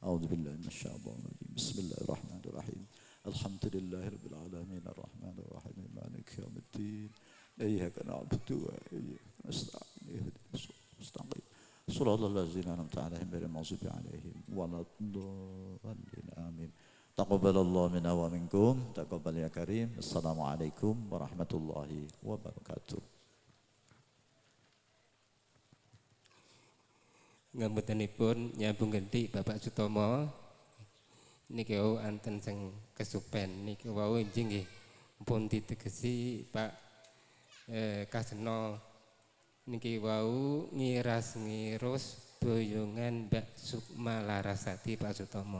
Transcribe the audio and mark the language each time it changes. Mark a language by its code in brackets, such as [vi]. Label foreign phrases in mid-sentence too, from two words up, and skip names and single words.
[ar] أعوذ بالله من الشيطان الرجيم بسم الله الرحمن الرحيم الحمد لله رب العالمين الرحمن الرحيم مالك يوم الدين إياك نعبد وإياك نستعين اهدنا الصراط المستقيم صراط الذين أنعمت عليهم غير المغضوب عليهم ولا الضالين آمين تقبل الله منا ومنكم تقبل يا كريم السلام عليكم ورحمة الله وبركاته. [jv] Ngapuntenipun nyambung ganti Bapak Sutomo niki wau anten sing kesupen niki wau nggih pun ditegesi Pak Kaseno niki wau ngiras-ngirus boyongan Mbak Sukma Larasati Pak Sutomo.